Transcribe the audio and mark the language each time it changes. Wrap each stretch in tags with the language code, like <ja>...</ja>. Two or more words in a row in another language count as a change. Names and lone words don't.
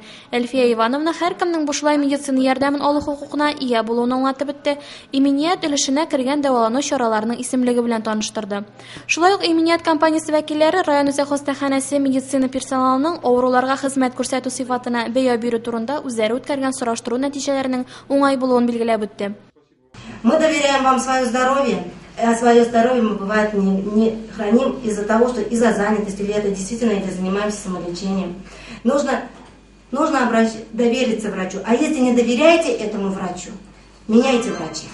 <tt>Әлфия Ивановна һәркемнең бушлай медицина ярдәмен алу хукукына ия булуын аңлатып бетте. Иминият өлешенә кергән дәвалану чараларының исемлеге белән таныштырды. Шулай ук иминият компаниясе вәкилләре район үзәк хастаханәсе медицина персоналының авыруларга хезмәт күрсәтү сыйфатына бәя бирү турында үзләре үткәргән сораштыру нәтиҗәләренең уңай булуын билгеләп үтте.</tt> <ru>Мы доверяем вам свое здоровье. А свое здоровье мы, бывает, не храним из-за того, что из-за занятости, или это действительно, или занимаемся самолечением. Нужно довериться врачу. А если не доверяете этому врачу, меняйте врача.</ru>